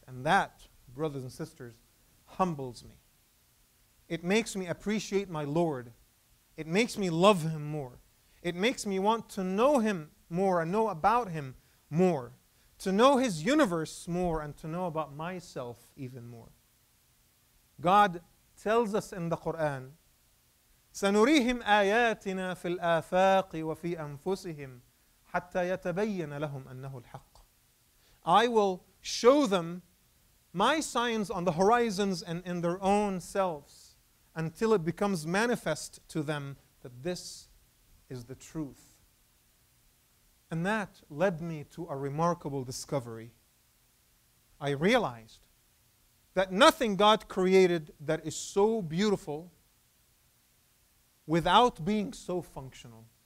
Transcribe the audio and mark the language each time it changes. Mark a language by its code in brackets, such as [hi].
[en] And that, brothers and sisters, humbles me. It makes me appreciate my Lord. It makes me love Him more. It makes me want to know Him more and know about Him more, to know His universe more and to know about myself even more. God tells us in the Quran, [ar] سنريهم آياتنا في الآفاق وفي أنفسهم حتى يتبين لهم أنه الحق. [en] I will show them my signs on the horizons and in their own selves until it becomes manifest to them that this is the truth. And that led me to a remarkable discovery. I realized that nothing God created that is so beautiful without being so functional.